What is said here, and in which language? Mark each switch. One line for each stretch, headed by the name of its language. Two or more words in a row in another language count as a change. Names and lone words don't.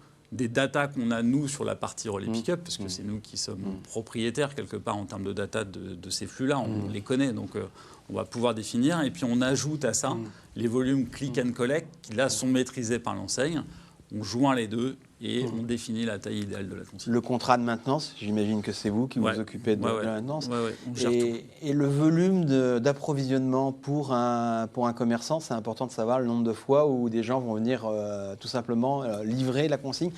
French: des datas qu'on a, nous, sur la partie relais pick-up, parce que c'est nous qui sommes propriétaires, quelque part, en termes de data de ces flux-là. On les connaît, donc on va pouvoir définir. Et puis, on ajoute à ça les volumes
English: click and collect,
French: qui, là, sont maîtrisés par l'enseigne. On joint les deux et on définit la taille idéale de la consigne. Le contrat de maintenance, j'imagine que c'est vous qui vous occupez de la maintenance. On gère tout. Et le volume d'approvisionnement pour un commerçant, c'est important de savoir le nombre de fois où des gens vont venir tout simplement livrer la consigne.